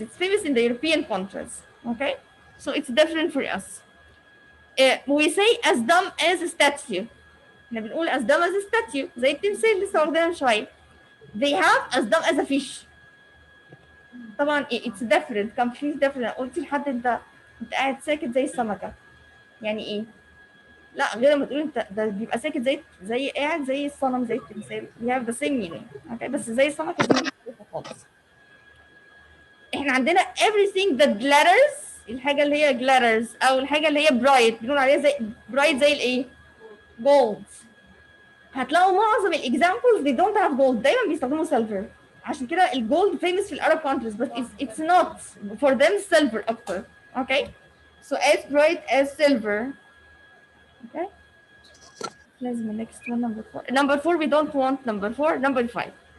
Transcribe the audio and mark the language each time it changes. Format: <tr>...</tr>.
<en>It's famous in the European countries. Okay? So it's different for us. We say as dumb as a statue.</en> <ar>احنا بنقول</ar> <en>as dumb as a statue.</en> <ar>زي التمثال اللي لسه واخدينها من شوية.</ar> <en>They have as dumb as a fish.</en> <ar>طبعا</ar> <en>it's different. completely different.</en> <ar>قلت لحد انت قاعد ساكت زي السمكة. يعني ايه؟ لا غير لما تقول انت ده بيبقى ساكت زي قاعد زي الصنم زي التمثال.</ar> <en>We have the same meaning. Okay?</en> <ar>بس زي السمكة دي مختلفة خالص. احنا عندنا</ar> <en>everything that glitters،</en> <ar>الحاجة اللي هي glitters أو الحاجة اللي هي bright بنقول عليها زي bright زي الإيه؟ gold. هتلاقوا معظم</ar> <en>examples they don't have gold،</en> <ar>دايما بيستخدموا</ar> <en>silver.</en> <ar>عشان كده الجولد</ar> <en>famous</en> <ar>في العرب</ar> <en>countries but it's not for them silver</en> <ar>أكتر.</ar> <en>Okay? So as bright as silver. Okay?</en> <ar>لازم</ar> <en>next one number 4. Number 4 we don't want number 4. Number 5.</en>